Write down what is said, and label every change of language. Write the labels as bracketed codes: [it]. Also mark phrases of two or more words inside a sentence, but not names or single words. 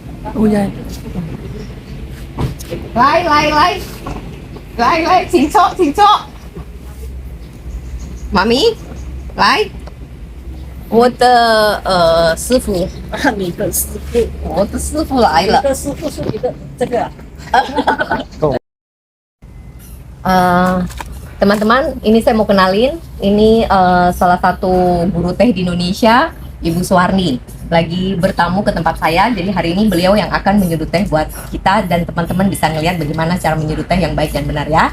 [id] Oh ya. [zh] 来，请坐。妈咪，来，我的师傅，你的师傅，我的师傅来了。你的师傅是你的这个啊。 [id] Teman-teman, ini saya mau kenalin. Ini salah satu guru teh di Indonesia, Ibu Suwarni. Lagi bertamu ke tempat saya. Jadi hari ini beliau yang akan menyeduh teh buat kita dan teman-teman bisa ngeliat bagaimana cara menyeduh teh yang baik dan benar ya.